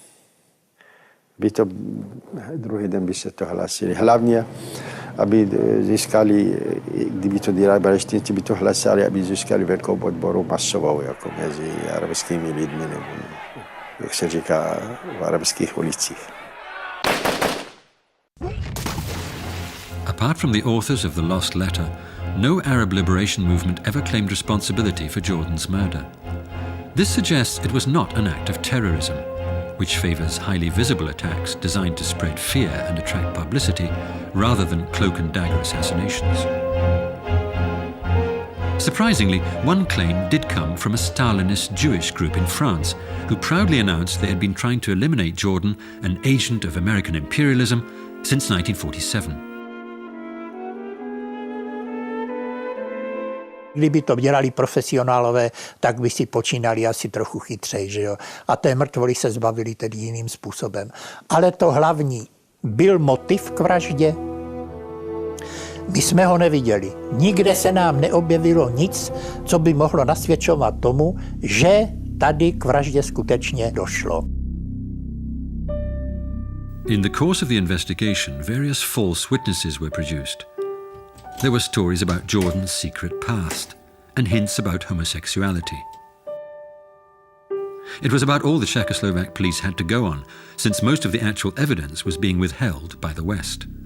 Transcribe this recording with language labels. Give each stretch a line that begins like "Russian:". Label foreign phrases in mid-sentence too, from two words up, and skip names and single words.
Czech: Druhý den by se to hlasili. Hlavně, aby získali, kdyby to dělali Palestinci, by to hlasali, aby získali velkou podporu masovou, jako mezi arabskými lidmi, nebo jak se říká v arabských ulicích.
English: Apart from the authors of The Lost Letter, no Arab liberation movement ever claimed responsibility for Jordan's murder. This suggests it was not an act of terrorism, which favours highly visible attacks designed to spread fear and attract publicity, rather than cloak and dagger assassinations. Surprisingly, one claim did come from a Stalinist Jewish group in France, who proudly announced they had been trying to eliminate Jordan, an agent of American imperialism, since 1947.
Czech: Kdyby to dělali profesionálové, tak by si počínali asi trochu chytřej, že jo? A té mrtvoly se zbavili tedy jiným způsobem. Ale to hlavní, byl motiv k vraždě? My jsme ho neviděli. Nikde se nám neobjevilo nic, co by mohlo nasvědčovat tomu, že tady k vraždě skutečně došlo.
English: In the course of the investigation, various false witnesses were produced. There were stories about Jordan's secret past and hints about homosexuality. It was about all the Czechoslovak police had to go on, since most of the actual evidence was being withheld by the West.